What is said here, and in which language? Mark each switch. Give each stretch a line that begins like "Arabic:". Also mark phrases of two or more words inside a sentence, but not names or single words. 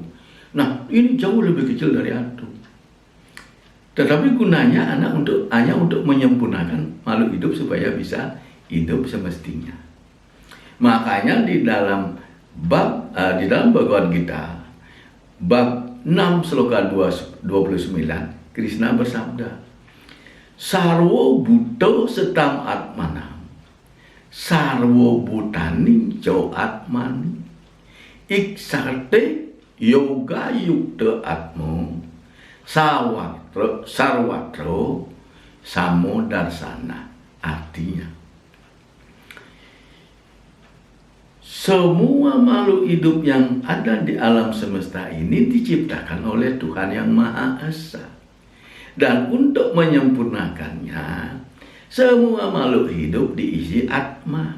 Indonesian: Nah, ini jauh lebih kecil dari atom. Tetapi gunanya hanya untuk menyempurnakan makhluk hidup supaya bisa hidup semestinya. Makanya di dalam Bhagavad Gita bab 6 sloka 29, Krishna bersabda,
Sanskrit: Sarwo Bhuto Setam Atmanam, Sarwo Bhutani Jo Atmani, Iksarte Yoga Yukta Atmo, Sarwatro Samo Darsana.
Indonesian: Artinya, semua makhluk hidup yang ada di alam semesta ini diciptakan oleh Tuhan yang Maha Esa. Dan untuk menyempurnakannya, semua makhluk hidup diisi atma.